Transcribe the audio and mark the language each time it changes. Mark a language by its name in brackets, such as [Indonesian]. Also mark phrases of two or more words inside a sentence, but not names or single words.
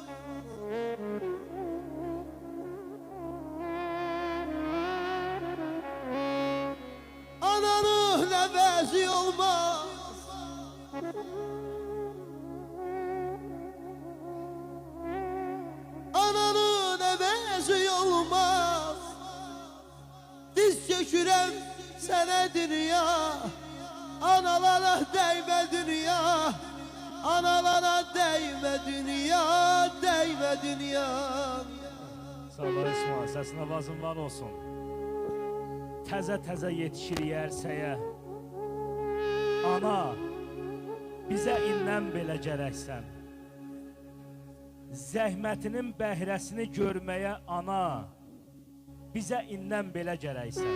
[Turkish] Ananın nefesi olmaz, ananın nefesi olmaz. Diz çökürem sana dünya, analara değme dünya. Analara değme dünya, değme dünya. [Azerbaijani] Sağ ol İsmail, səsin avazın var olsun. Təzə yetişir ərsəyə. Ana, bizə indən belə gərəksən. Zəhmətinin bəhrəsini görməyə ana, bizə indən belə gərəksən.